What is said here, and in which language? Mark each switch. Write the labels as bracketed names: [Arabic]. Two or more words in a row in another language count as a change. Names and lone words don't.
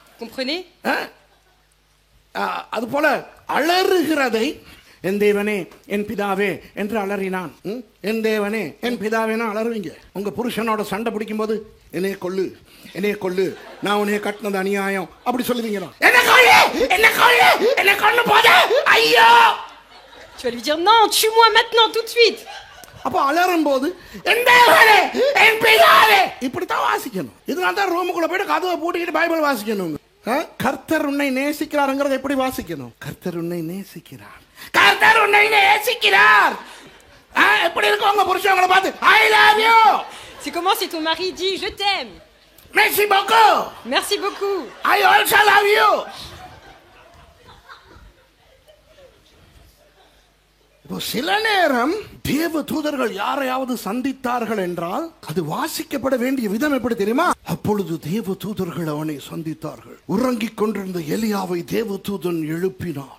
[Tamil] அது போல அலறுகிறதை என் தேவனே என் பிதாவே என்று அலறினான். என் தேவனே என் பிதாவேனா அலறுவீங்க. உங்க புருஷனோட சண்டை பிடிக்கும் போது என்னைய கொல்லு என்னைய கொல்லு, நான் உன்னைய கட்டினது அநியாயம் அப்படி சொல்லுவீங்களா? என்ன கொல்லு என்ன கொல்லு என்ன கொல்லு போத ஐயோ. [French] Tu vas lui dire non, tue-moi maintenant tout de suite. [Tamil] அப்ப அலறும் போது என் தேவனே என் பிதாவே இப்படி தான் வாசிக்கணும். இதனால தான் ரூமுக்குள்ள போயிட்டு கதவை பூட்டிக்கிட்டு பைபிள் வாசிக்கணும். கர்த்தர் உன்னை நேசிக்கிறாருங்கிறத எப்படி வாசிக்கணும்? கர்த்தர் உன்னை நேசிக்கிறார், கர்த்தர் உன்னை நேசிக்கிறார். எப்படி இருக்கு உங்க புருஷங்களை பார்த்து [English] I love you? [French] C'est comment si ton mari dit je t'aime? Merci beaucoup. Merci beaucoup. [English] I also love you. [Tamil] சில நேரம் தேவ தூதர்கள் யாரையாவது சந்தித்தார்கள் என்றால் அது வாசிக்கப்பட வேண்டிய விதம் எப்படி தெரியுமா? அப்பொழுது தேவ தூதர்கள் அவனை சந்தித்தார்கள். உறங்கிக் கொண்டிருந்த எலியாவை தேவ தூதன் எழுப்பினார்.